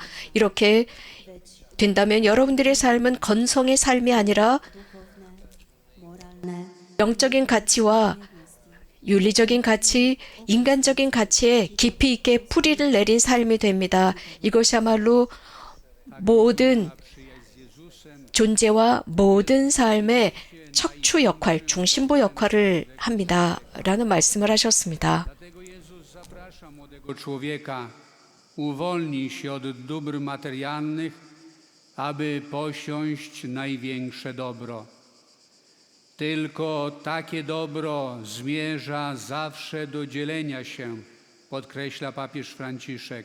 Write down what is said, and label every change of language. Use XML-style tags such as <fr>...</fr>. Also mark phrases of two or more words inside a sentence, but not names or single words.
<ko>이렇게 된다면 여러분들의 삶은 건성의 삶이 아니라 영적인 가치와 윤리적인 가치, 인간적인 가치에 깊이 있게 뿌리를 내린 삶이 됩니다. 이것이야말로 모든 존재와 모든 삶의 척추 역할, 중심부 역할을 합니다. 라는 말씀을 하셨습니다.</ko> <pl>Dlatego Jezus zaprasza młodego człowieka, uwolnij się od dóbr materialnych, aby posiąść największe dobro. Tylko takie dobro zmierza zawsze do dzielenia się, podkreśla papież Franciszek.</pl>